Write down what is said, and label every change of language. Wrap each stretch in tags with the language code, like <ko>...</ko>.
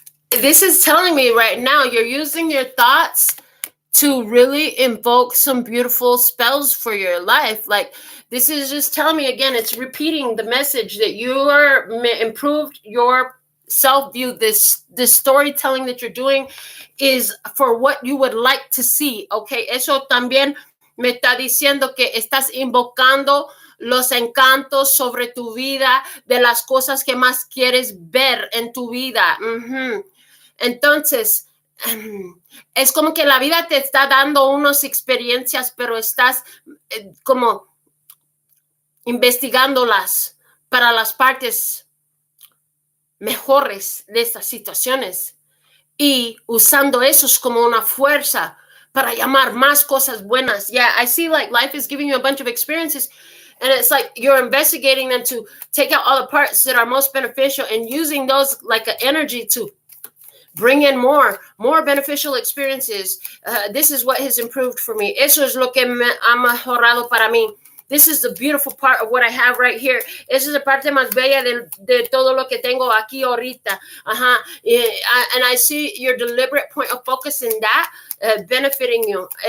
<en>This is telling me right now you're using your thoughts to really invoke some beautiful spells for your life. Like, this is just telling me again, it's repeating the message that you are improved your self-view. This storytelling that you're doing is for what you would like to see.</en> <es>Okay, eso también me está diciendo que estás invocando los encantos sobre tu vida, de las cosas que más quieres ver en tu vida. Entonces, es como que la vida te está dando unas experiencias, pero estás como investigándolas para las partes mejores de estas situaciones y usando esos como una fuerza para llamar más cosas buenas.</es> <en>Yeah, I see like life is giving you a bunch of experiences and it's like you're investigating them to take out all the parts that are most beneficial and using those like an energy to bring in more beneficial experiences. This is what has improved for me.</en> <es>Eso es lo que ha mejorado para mí.</es> <en>This is the beautiful part of what I have right here.</en> <es>Esa es la parte más bella de todo lo que tengo aquí ahorita.</es> <en>And I see your deliberate point of focus in that benefiting you.</en>